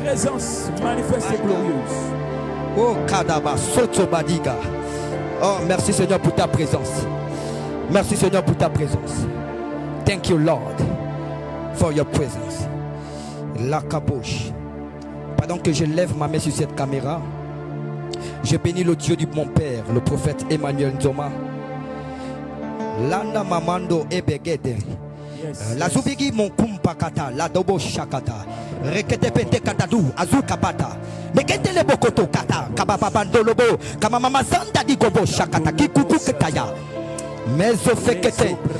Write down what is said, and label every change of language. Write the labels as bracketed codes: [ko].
[fr] Présence manifeste et glorieuse. Oh Kadaba, Soto Badiga. Oh, merci Seigneur pour ta présence. Merci Seigneur pour ta présence. [en] Thank you Lord for your presence. [fr] La caboche. Pendant que je lève ma main sur cette caméra, je bénis le Dieu de mon Père, le prophète Emmanuel Nzoma. Landa Mamando Ebegede. La zubigi mon kumpakata, la dobo shakata, rekete pente katadu, azukabata, mekete le bokoto kata, kabababandolobo, kamamama zanda di gobo shakata, kikuku ketaya, mezofekete.